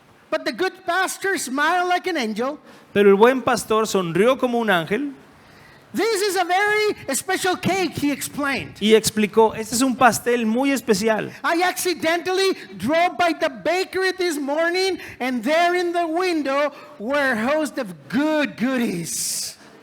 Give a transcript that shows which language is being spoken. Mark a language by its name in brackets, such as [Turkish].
[English] But the good pastor smiled like an angel. [Spanish] Pero el buen pastor sonrió como un ángel. [English] This is a very special cake, he explained. [Spanish] Y explicó, este es un pastel muy especial. [English] I accidentally drove by the bakery this morning, and there in the window were a host of good goodies.